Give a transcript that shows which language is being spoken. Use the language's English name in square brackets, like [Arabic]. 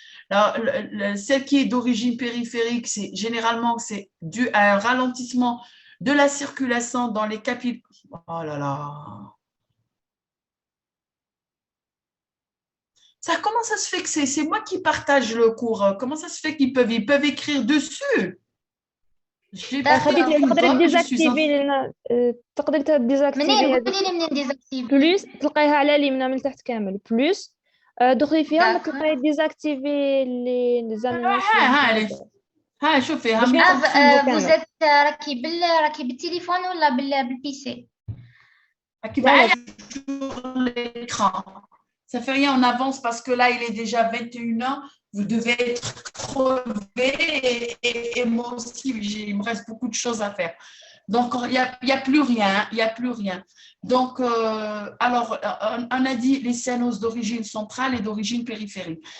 [French] Alors, celle qui est d'origine périphérique, c'est généralement c'est dû à un ralentissement de la circulation dans les capillaires. Oh là là. Ça, comment ça se fait que c'est moi qui partage le cours? Comment ça se fait qu'ils peuvent écrire dessus? [Arabic] تقدري ديزاكتيفي لنا تقدري ديزاكتيفي بلوس تلقايها على اليمين من تحت كامل بلوس دخلي فيها تلقاي ديزاكتيفي اللي زعما ها شوفي فوزيت راكي بالتليفون ولا بالبيسي؟ راكي معايا [French] sur l'écran. Ça fait rien, on avance parce que là, il est déjà 21h. Vous devez être crevé et moi aussi, il me reste beaucoup de choses à faire. Donc, il n'y a plus rien, il n'y a plus rien. Donc, alors, on a dit les cyanoses d'origine centrale et d'origine périphérique.